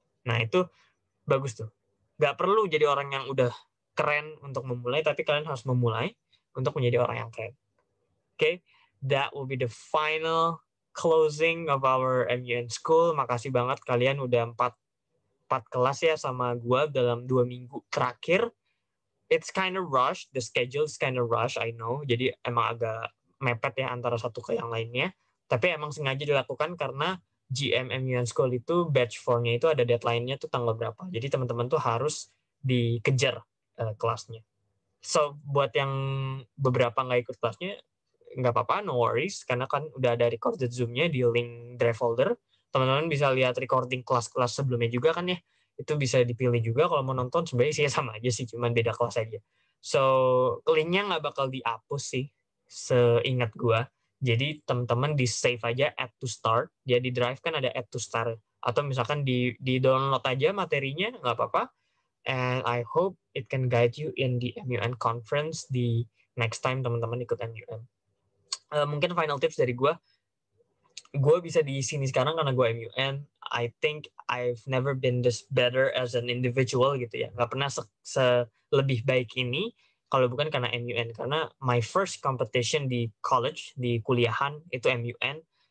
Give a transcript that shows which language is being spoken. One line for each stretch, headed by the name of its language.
Indonesian: Nah itu bagus tuh. Gak perlu jadi orang yang udah keren untuk memulai, tapi kalian harus memulai untuk menjadi orang yang keren.
English: Okay, that will be the final closing of our MUN School.
Indonesian: Makasih banget kalian udah 4 kelas ya sama gue dalam 2 minggu terakhir.
English: It's kind of rush, the schedule is kind of rush, I know.
Indonesian: Jadi emang agak mepet ya antara satu ke yang lainnya. Tapi emang sengaja dilakukan karena GMMUN School itu batch 4-nya itu ada deadline-nya tuh tanggal berapa. Jadi teman-teman tuh harus dikejar kelasnya. So buat yang beberapa nggak ikut kelasnya, nggak apa-apa,
English: no worries,
Indonesian: karena kan udah ada recorded Zoom-nya di link drive folder. Teman-teman bisa lihat recording kelas-kelas sebelumnya juga kan ya. Itu bisa dipilih juga kalau mau nonton, sebenarnya sih sama aja sih, cuman beda kelas aja. So, link-nya nggak bakal dihapus sih, seingat gua. Jadi teman-teman di save aja add to start. Dia di drive kan ada add to start. Atau misalkan di download aja materinya, nggak apa-apa.
English: And I hope it can guide you in the MUN conference di next time
Indonesian: teman-teman ikut MUN. Mungkin final tips dari gue bisa di sini sekarang karena gue MUN.
English: I think I've never been this better as an individual gitu ya.
Indonesian: Gak pernah lebih baik ini kalau bukan karena MUN. Karena
English: my first competition
Indonesian: di college, di kuliahan, itu MUN.